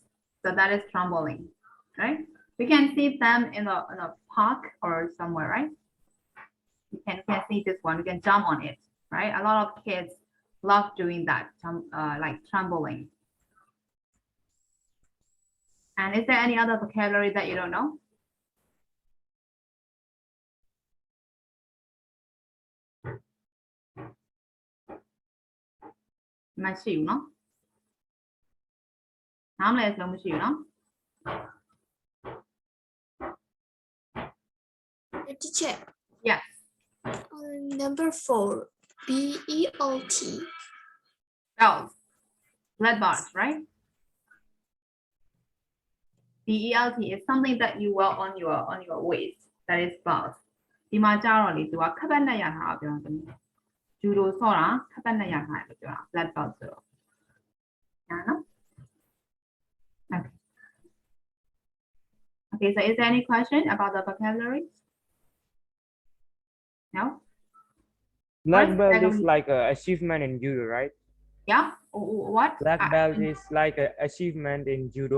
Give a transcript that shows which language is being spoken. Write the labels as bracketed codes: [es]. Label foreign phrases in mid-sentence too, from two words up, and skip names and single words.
[en] So that is trembling, right? We can see them in a park or somewhere, right? You can see this one. You can jump on it, right? A lot of kids love doing that, like trembling. And is there any other vocabulary that you don't know? [my] မရှိဘူးနော်။နားမလဲဆုံးမရှိဘူးနော် [en] Teacher. Yes. Number 4. BELT. Belts. Blood bath, right? BELT is something that you wear on your waist. That is belt. [my] ဒီမှာကြတော့လေသူကခပ်ပတ်နဲ့ရထားတာပြောတယ်။ဂျူဒိုဆော့တာခပ်ပတ်နဲ့ရထားတယ်လို့ပြောတာ [en] blood belt [my] ဆိုတော့။ညာနော် Okay. [en] Okay, so is there any question about the vocabulary? No? Black What? belt is like an achievement in judo, right? Yeah? What? Black belt is like an achievement in judo.